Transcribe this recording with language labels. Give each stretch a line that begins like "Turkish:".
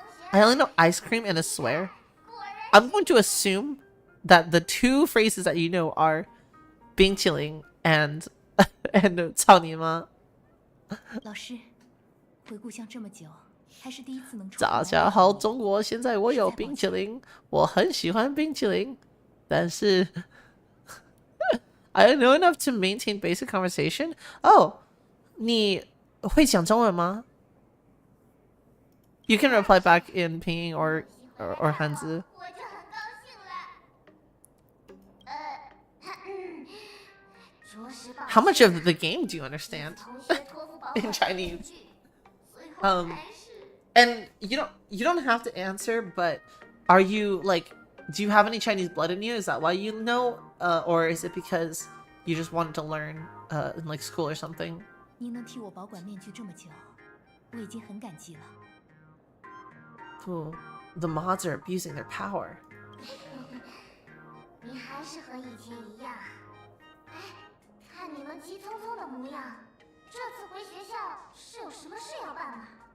English: I only know ice cream and a swear. I'm going to assume that the two phrases that you know are
Chinese: 冰淇淋
English: and
Chinese: 操你妈。老师，回故乡这么久，还是第一次能抽大家好，中国，现在我有冰淇淋，我很喜欢冰淇淋，但是
English: I don't know enough to maintain basic conversation. Oh,
Chinese: 你会讲中文吗？
English: You can reply back in Pinyin or Hanzi.
Chinese: 我就很高兴了。昨
English: How much of the game do you understand in Chinese? And you don't have to answer, but are you like, do you have any Chinese blood in you? Is that why you know, or is it because you just wanted to learn in like school or something?
Chinese: 您能替我保管面具这么久，我已经很感激了。
English: Ooh, the mods are abusing their power.
Chinese: 你还是和以前一样。哎，看你们急匆匆的模样，这次回学校是有什么事要办吗？